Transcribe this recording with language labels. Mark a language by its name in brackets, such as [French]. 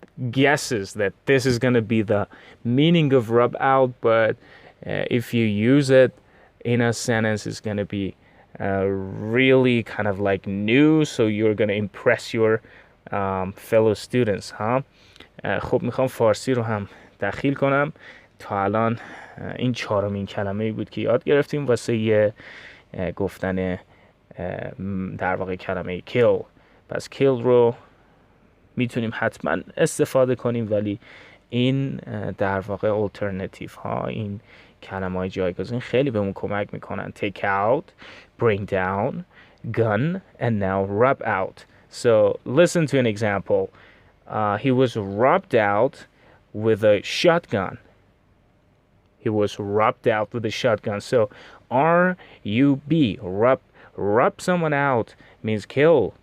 [English] guesses that this is going to be the meaning of rub out, but if you use it in a sentence, it's going to be really kind of like new, so you're going to impress your fellow students. [Persian] خب میخوام فارسی رو هم دخیل کنم. تا الان این چهارمین کلمه بود که یاد گرفتیم واسه یه گفتن در واقع کلمه kill. پس kill رو میتونیم حتما استفاده کنیم، ولی این در واقع alternative ها، این کلمه های جایگزین خیلی بهمون کمک میکنن. [English] take out, bring down, gun, and now rub out. So listen to an example. He was rubbed out with a shotgun. He was rubbed out with a shotgun. So R-U-B, rub someone out means kill.